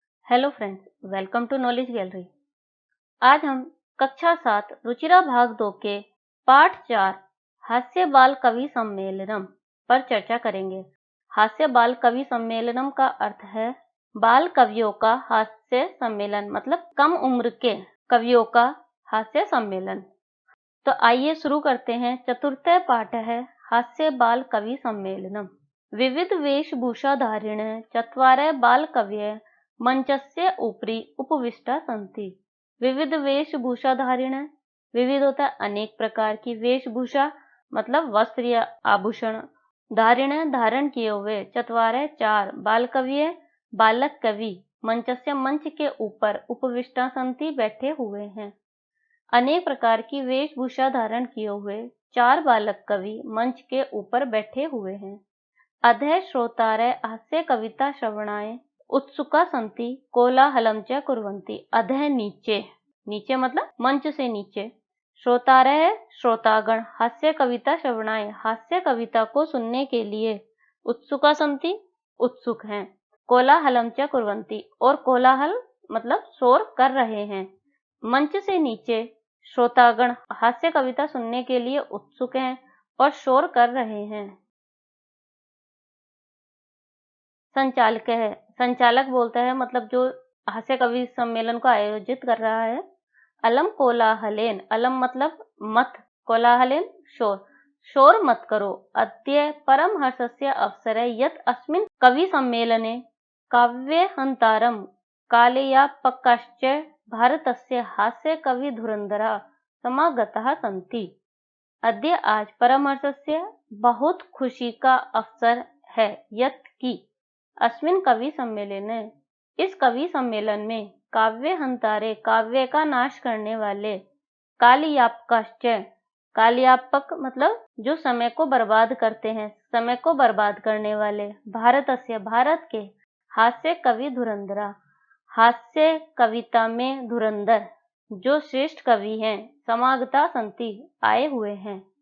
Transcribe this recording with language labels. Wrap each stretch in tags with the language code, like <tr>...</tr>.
<hi>Hello friends, welcome to knowledge gallery. आज हम कक्षा 7 रुचिरा भाग 2 के पाठ 4 हास्य बाल कवि सम्मेलनम पर चर्चा करेंगे। हास्य बाल कवि सम्मेलनम का अर्थ है बाल कवियों का हास्य सम्मेलन, मतलब कम उम्र के कवियों का हास्य सम्मेलन। तो आइए शुरू करते हैं। चतुर्थ पाठ है हास्य बाल कवि सम्मेलनम।</hi> <sa>विविध वेशभूषा धारिण चत्वारः बाल कवयः मंचस्य उपरि उपविष्टा सन्ति।</sa> <hi>विविध वेशभूषा धारिण, विविध होता है अनेक प्रकार की, वेशभूषा मतलब वस्त्र या आभूषण, धारिण धारण किए हुए, चत्वारः चार, बाल कवयः बालक कवि, मंचस्य मंच के ऊपर, उपविष्टा सन्ति बैठे हुए हैं। अनेक प्रकार की वेशभूषा धारण किए हुए चार बालक कवि मंच के ऊपर बैठे हुए हैं।</hi> <sa>अधः श्रोतारः हास्य कविता श्रवणाय उत्सुका सन्ति कोलाहलं च कुर्वन्ति।</sa> <hi>अधः नीचे, नीचे मतलब मंच से नीचे। श्रोतारः श्रोतागण हास्य कविता श्रवणाय हास्य कविता को सुनने के लिए, उत्सुका सन्ति उत्सुक हैं, कोलाहलं च कुर्वन्ति और कोलाहल मतलब शोर कर रहे हैं। मंच से नीचे श्रोतागण हास्य कविता सुनने के लिए उत्सुक हैं और शोर कर रहे हैं। संचालक है, संचालक बोलता है, मतलब जो हास्य कवि सम्मेलन को आयोजित कर रहा है।</hi> <sa>अलम कोलाहलेन,</sa> <hi>अलम मतलब मत, कोलाहलेन शोर, शोर मत करो।</hi> <sa>अद्य परम हर्षस्य अवसरे यत् अस्मिन् कवि सम्मेलने काव्यहन्तारं कालयापकाश्च भारतस्य हास्य कवि धुरंधरा समागताः सन्ति।</sa> <hi>अद्य आज परमहर्षस्य बहुत खुशी का अवसर है, यत् की अस्मिन कवि सम्मेलन, इस कवि सम्मेलन में काव्यहंतारे काव्य का नाश करने वाले, कालयापकाश्च, कालयापक मतलब जो समय को बर्बाद करते हैं, समय को बर्बाद करने वाले, भारतस्य भारत के, हास्य कवि धुरंधरा हास्य कविता में धुरंधर जो श्रेष्ठ कवि हैं, समागता संति आए हुए हैं।</hi>